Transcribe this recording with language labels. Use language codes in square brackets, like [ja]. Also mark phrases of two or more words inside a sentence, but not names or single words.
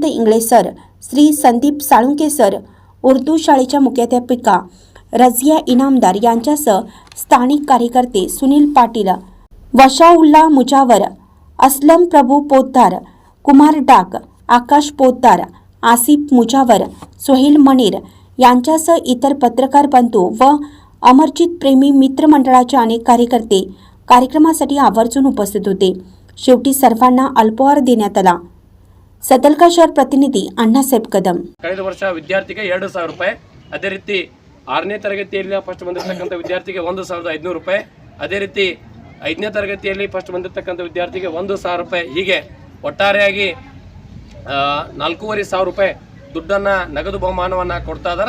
[mr] इंगळे सर, श्री संदीप साळुंके सर, उर्दू शाळेच्या मुख्याध्यापिका रझिया इनामदार यांच्यासह स्थानिक कार्यकर्ते सुनील पाटील, वशाउल्ला मुजावर, असलम प्रभू पोद्दार, कुमार डाक, आकाश पोद्दार, आसिफ मुजावर, सोहेल मनीर यांच्यासह इतर पत्रकार बंधू व अमरजीत प्रेमी मित्रमंडळाचे अनेक कार्यकर्ते कार्यक्रमासाठी आवर्जून उपस्थित होते. शेवटी सर्वांना अल्पहार देण्यात आला. [kn] ಸದಲ್ಗಾ ಶಹರ್ ಪ್ರತಿನಿಧಿ ಅಣ್ಣಾಸಾಹೇಬ್ ಕದಂ. ಕಳೆದ ವರ್ಷ ವಿದ್ಯಾರ್ಥಿಗೆ 2000 ರೂಪಾಯಿ, ಅದೇ ರೀತಿ 6ನೇ ತರಗತಿಯಲ್ಲಿ ಫಸ್ಟ್ ಬಂದಿರತಕ್ಕಂಥ ವಿದ್ಯಾರ್ಥಿಗೆ 1500 ರೂಪಾಯಿ, ಅದೇ ರೀತಿ 5ನೇ ತರಗತಿಯಲ್ಲಿ ಫಸ್ಟ್ ಬಂದಿರತಕ್ಕಂಥ ವಿದ್ಯಾರ್ಥಿಗೆ 1000 ರೂಪಾಯಿ, ಹೀಗೆ ಒಟ್ಟಾರೆಯಾಗಿ 4500 ರೂಪಾಯಿ ದುಡ್ಡನ್ನು ನಗದು ಬಹುಮಾನವನ್ನು ಕೊಡ್ತಾ ಇದ್ದಾರೆ.